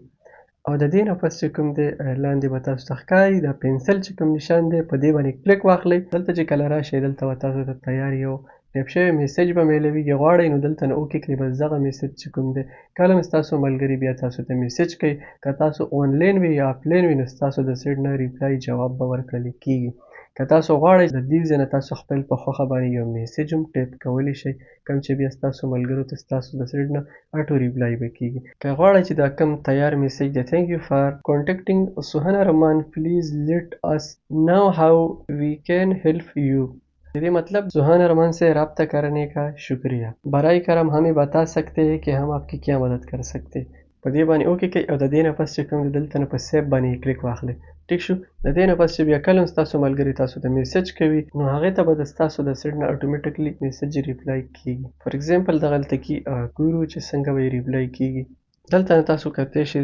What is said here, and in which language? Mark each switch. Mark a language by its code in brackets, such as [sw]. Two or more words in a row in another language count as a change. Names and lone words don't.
[ps] او د دې نه پس چې کوم دی لاندې به تاسو ته ښکاري دا پنسل چې کوم نشان دی په دې باندې کلیک واخلئ دلته چې کله راشئ دلته به تاسو ته تیار یو ټیپ شوی میسیج به میلویږي غواړئ نو دلته نه اوکې کړئ بس دغه میسیج چې کوم دی کله هم ستاسو ملګري بیا تاسو ته میسیج کوي که تاسو آنلاین وي یا آفلاین وي نو ستاسو د سیټ نه ریپلای جواب به ورکړل کیږي که تاسو غواړئ د دې ځای نه تاسو خپل په خوښه باندې یو میسیج هم ټیپ کولی شئ کوم چې بیا ستاسو ملګرو ته ستاسو د سیټ نه [en] auto reply [ps] به کیږي که غواړئ چې دا کوم تیار میسیج دی [en] thank you for contacting सुहाना रमान please let us know how we can help you [ur] یہ مطلب سہانا رمان سے رابطہ کرنے کا شکریہ برائے کرم ہمیں بتا سکتے ہیں کہ ہم آپکی کیا مدد کر سکتے ہیں [ps] په دې باندې اوکې کوئ او د دې نه پس چې کوم دی دلته نه په سیف باندې کلیک واخلئ ټیک شو د دې نه پس چې بیا کله هم ستاسو ملګري تاسو ته میسیج کوي نو هغې ته به د ستاسو د سیټ نه [en] automatically message reply [ps] کیږي [en] for example [ps] دغه هلته کې ګورو چې څنګه به یې ریپلای کیږي دلته نه تاسو کتلی شئ